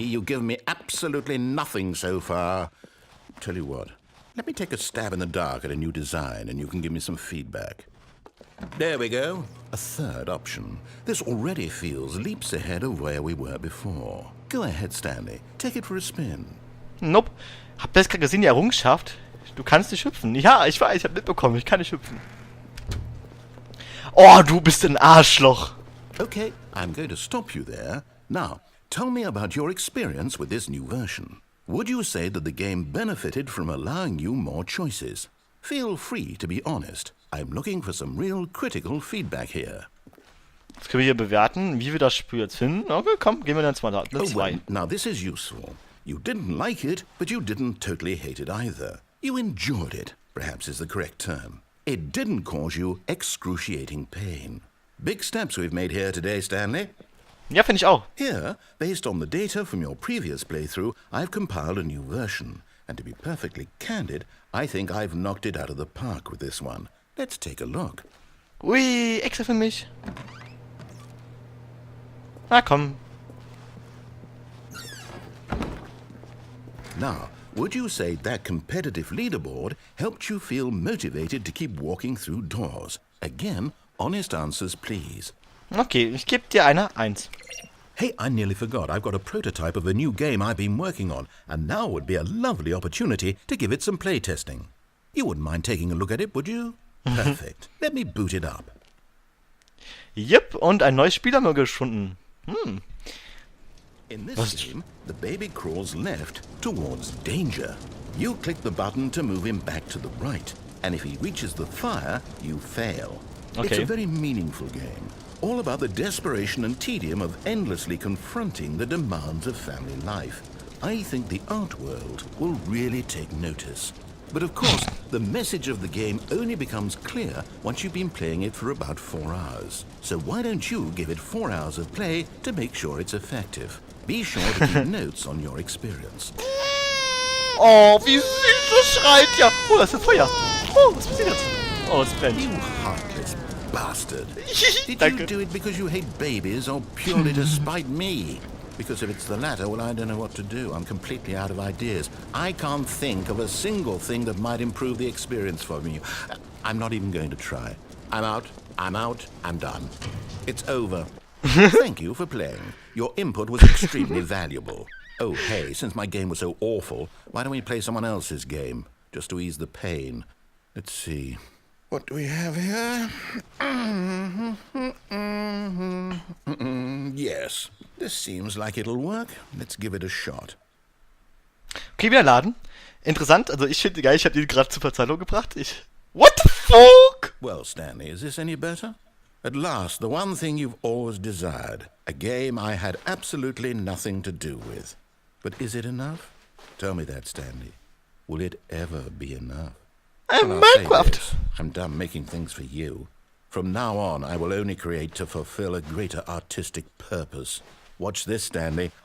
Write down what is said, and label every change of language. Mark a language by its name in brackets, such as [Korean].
[English] You've given me absolutely nothing so far. Tell you what. Let me take a stab in the dark at a new design, and you can give me some feedback. There we go. A third option. This already feels leaps ahead of where we were before. Go ahead, Stanley. Take it for a spin. Nope. [German] Habt ihr das gerade gesehen, die Errungenschaft? Du kannst nicht hüpfen. Ja, ich weiß, ich hab mitbekommen, ich kann nicht hüpfen. Oh, du bist ein Arschloch. [English] Okay, I'm going to stop you there. Now, tell me about your experience with this new version. Would you say that the game benefited from allowing you more choices? Feel free to be honest. I'm looking for some real critical feedback here. [German] Jetzt können wir hier bewerten, wie wir das Spiel jetzt finden. Okay, komm, gehen wir dann mal eine Oh, 2. [English] well, now this is useful. You didn't like it, but you didn't totally hate it either. You enjoyed it, perhaps is the correct term. It didn't cause you excruciating pain. Big steps we've made here today, Stanley. [German] Ja, finde ich auch. [English] Here, based on the data from your previous playthrough, I've compiled a new version. And to be perfectly candid, I think I've knocked it out of the park with this one. Let's take a look. [German] Ui, extra für mich. Na komm. [English] Now, would you say that competitive leaderboard helped you feel motivated to keep walking through doors? Again, honest answers, please. [German] Okay, ich gebe dir eine 1. [English] Hey, I nearly forgot. I've got a prototype of a new game I've been working on, and now would be a lovely opportunity to give it some playtesting. You wouldn't mind taking a look at it, would you? Perfect. Let me boot it up. [German] Yep, und ein neues Spiel haben wir gefunden. [English] In this game, the baby crawls left towards danger. You click the button to move him back to the right, and if he reaches the fire, you fail. It's Okay. a very meaningful game, all about the desperation and tedium of endlessly confronting the demands of family life. I think the art world will really take notice. But of course, the message of the game only becomes clear once you've been playing it for about 4 hours. So why don't you give it 4 hours of play to make sure it's effective? Be sure to keep notes on your experience. [German] Oh, wie süß das schreit ja. Oh, das ist Feuer. Oh, was passiert jetzt? Oh, es brennt. [English] You heartless bastard. Did you [German] Danke. [English] do it because you hate babies or purely to spite me? Because if it's the latter, well, I don't know what to do. I'm completely out of ideas. I can't think of a single thing that might improve the experience for me. I'm not even going to try. I'm out, I'm done. It's over. Thank you for playing. Your input was extremely valuable. Oh, hey, since my game was so awful, why don't we play someone else's game, just to ease the pain? Let's see. What do we have here? Yes, this seems like it'll work. Let's give it a shot. [German] Okay, wieder laden. Interessant, also ich finde geil, ich habe die gerade zur Verzeihung gebracht. [English] What the fuck? Well, Stanley, is this any better? At last, the one thing you've always desired. A game I had absolutely nothing to do with. But is it enough? Tell me that, Stanley. Will it ever be enough? Well, Minecraft. I'm done making things for you. From now on, I will only create to fulfill a greater artistic purpose. Watch this, Stanley.